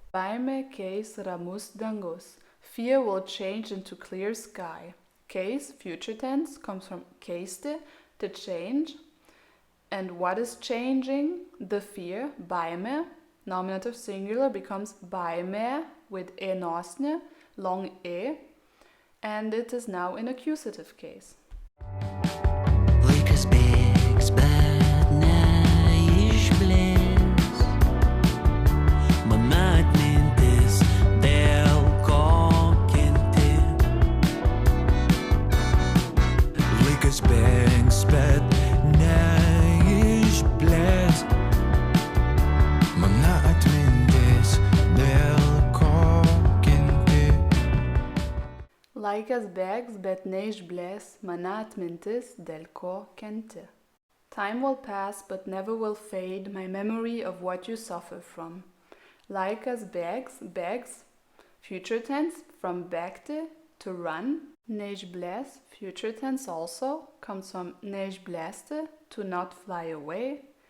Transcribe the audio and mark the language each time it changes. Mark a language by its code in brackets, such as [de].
[lt] Baimė keis ramus dangus. [en] Fear will change into clear sky. Case, future tense, comes from keisti, to change. And what is changing? The fear, baimė. Nominative singular becomes baimė with e nosne, long e, and it is now in accusative case. [lt] Laikas bėgs, bet neišblės. Mano atmintis dėl ko kenti. Laikas bėgs, bet neišblės. Mano atmintis dėl ko kenti. Laikas bėgs, bet neišblės, mano atmintis dėl ko kenti. [en] Time will pass, but never will fade my memory of what you suffer from. Laikas bėgs, bėgs, future tense, from bėgti, to run. Neišblės, future tense also, comes from neišblėsti, to not fly away.